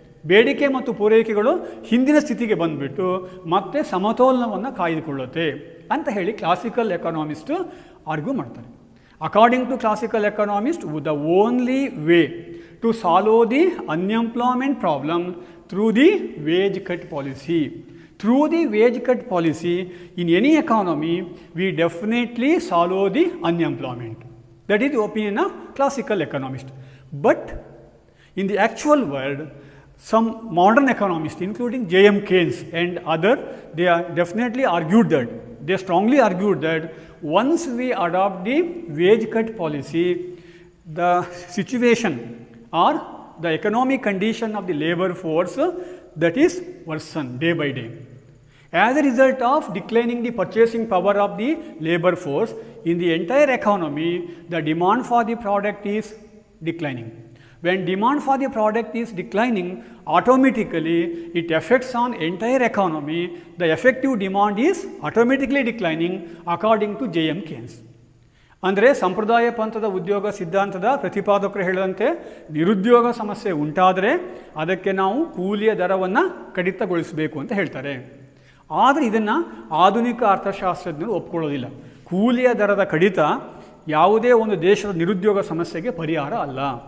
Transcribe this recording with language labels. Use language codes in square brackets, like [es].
[kn] ಬೇಡಿಕೆ ಮತ್ತು ಪೂರೈಕೆಗಳು ಹಿಂದಿನ ಸ್ಥಿತಿಗೆ ಬಂದುಬಿಟ್ಟು ಮತ್ತೆ ಸಮತೋಲನವನ್ನು ಕಾಯ್ದುಕೊಳ್ಳುತ್ತೆ ಅಂತ ಹೇಳಿ [en] classical economist argue [kn] ಮಾಡ್ತಾರೆ. [en] According to classical economist, the only way to solve the unemployment problem through the wage cut policy. Through the wage cut policy, in any economy, we definitely solve the unemployment. That is the opinion of classical economists. But in the actual world, some modern economists, including J.M. Keynes and other, they are definitely argued that, they strongly argued that once we adopt the wage cut policy, the situation or the economic condition of the labor force that is worsen day by day. As a result of declining the purchasing power of the labor force in the entire economy, the demand for the product is declining. When demand for the product is declining, automatically it affects on entire economy. The effective demand is automatically declining according to J.M. Keynes. [kn] ಅಂದರೆ ಸಂಪ್ರದಾಯ ಪಂಥದ ಉದ್ಯೋಗ ಸಿದ್ಧಾಂತದ ಪ್ರತಿಪಾದಕರು ಹೇಳಿದಂತೆ ನಿರುದ್ಯೋಗ ಸಮಸ್ಯೆ ಉಂಟಾದರೆ ಅದಕ್ಕೆ ನಾವು ಕೂಲಿಯ ದರವನ್ನು ಕಡಿತಗೊಳಿಸಬೇಕು ಅಂತ ಹೇಳ್ತಾರೆ. ಆದರೆ ಇದನ್ನು ಆಧುನಿಕ ಅರ್ಥಶಾಸ್ತ್ರಜ್ಞರು ಒಪ್ಕೊಳ್ಳೋದಿಲ್ಲ. ಕೂಲಿಯ ದರದ ಕಡಿತ ಯಾವುದೇ ಒಂದು ದೇಶದ ನಿರುದ್ಯೋಗ ಸಮಸ್ಯೆಗೆ ಪರಿಹಾರ ಅಲ್ಲ.